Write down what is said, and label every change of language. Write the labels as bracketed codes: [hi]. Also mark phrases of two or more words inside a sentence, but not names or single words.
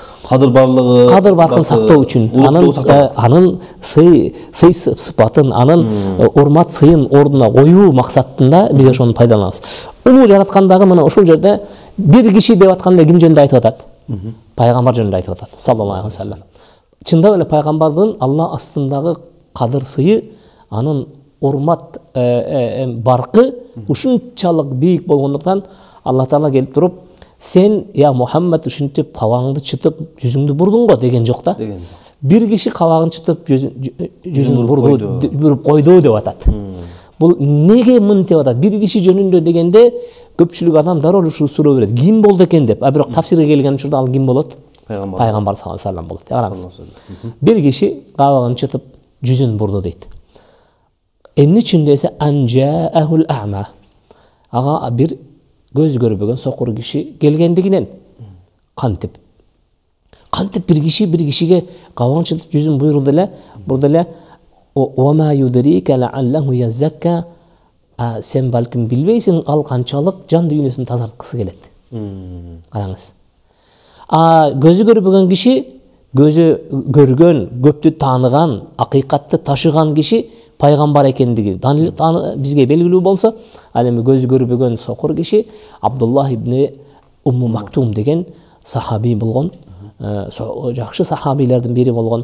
[ky] Кадыр барлыгын сактоо үчүн, анын сый сыпатын, анын урмат сыйын ордуна коюу максатында биз ошону пайдаланабыз. Улуу жараткандагы мына ушул жерде бир киши деп атканда ким жөнүндө айтып атат? Пайгамбар жөнүндө айтып атат, [ar] صلى الله عليه وسلم. [ky] Чындап эле пайгамбардын Алла астындагы кадыр сыйы, анын урмат баркы ушунчалык бийик болгондуктан Аллах Таала келип туруп, сен я Мухаммад ушинтип кабагыңды чытып жүзүңдү бурдуң го деген жок да. Бир киши кабагын чытып жүзүн буруп койду деп атат. Бул неге мынтип атат? Бир киши жөнүндө дегенде көпчүлүк адам дароо ушул суроо берет. Ким болду экен деп. А бирок тафсирге келген учурда ал ким болот? Пайгамбар [ar] صلى الله عليه وسلم [ky] болот. Караңыз. Бир киши кабагын чытып жүзүн бурду дейт. Эмне үчүн десе [ar] أن جاءه الأعمى. [ky] Ага бир көз көрбөгөн сокур киши келгендигинен кантип бир кишиге кабагын чытып жүзүн бурду эле [ar] وما يدريك لعله يزكى. [ky] Сен балким билбейсиң, ал канчалык жан дүйнөсүн тазарткысы келет. Караңыз. Көзү көрбөгөн киши, көзү көргөн, көптү тааныган, акыйкатты ташыган киши пайгамбар экендиги бизге белгилүү болсо, ал эми көзү көрбөгөн сокур киши Абдуллах ибн Умму Мактум деген сахаби болгон, жакшы сахабилердин бири болгон.